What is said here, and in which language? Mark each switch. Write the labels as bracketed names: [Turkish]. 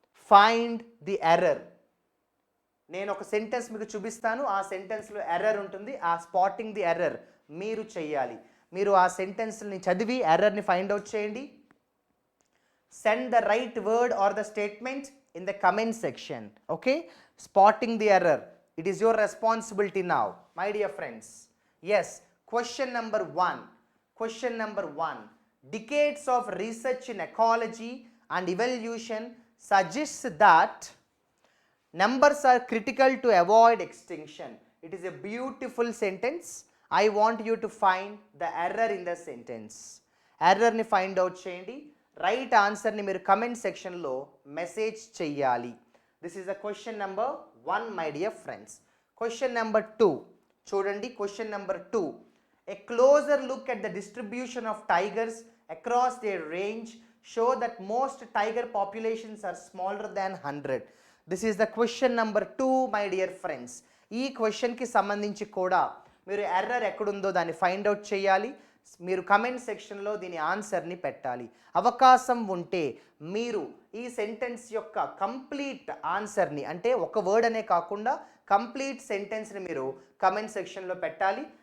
[Telugu] Find the error. నేను ఒక sentence మీకు చూపిస్తాను, ఆ సెంటెన్స్లో ఎర్రర్ ఉంటుంది. ఆ స్పాటింగ్ ది ఎర్రర్ మీరు చెయ్యాలి. మీరు ఆ సెంటెన్స్ని చదివి ఎర్రర్ని ఫైండ్ అవుట్ చేయండి. [English] Send the right word or the statement in the comment section. Okay, spotting the error, it is your responsibility now, my dear friends. Yes, question number 1. Question number 1. Decades of research in ecology and evolution suggests that numbers are critical to avoid extinction. It is a beautiful sentence. I want you to find the error in the sentence. [Telugu] Error ni find out cheyandi. Right answer ni మీరు comment section లో message చెయ్యాలి. [English] This is the question number 1 my dear friends. Question number 2. చూడండి, question number 2. A closer look at the distribution of tigers across their range show that most tiger populations are smaller than 100. This is the question number 2 my dear friends. [Telugu] ఈ క్వశ్చన్కి సంబంధించి కూడా మీరు error ఎక్కడుందో దాన్ని find out చేయాలి. మీరు comment సెక్షన్లో దీని ఆన్సర్ని పెట్టాలి. అవకాశం ఉంటే మీరు ఈ సెంటెన్స్ యొక్క కంప్లీట్ ఆన్సర్ని, అంటే ఒక వర్డ్ అనే కాకుండా కంప్లీట్ సెంటెన్స్ని మీరు కమెంట్ సెక్షన్లో పెట్టాలి.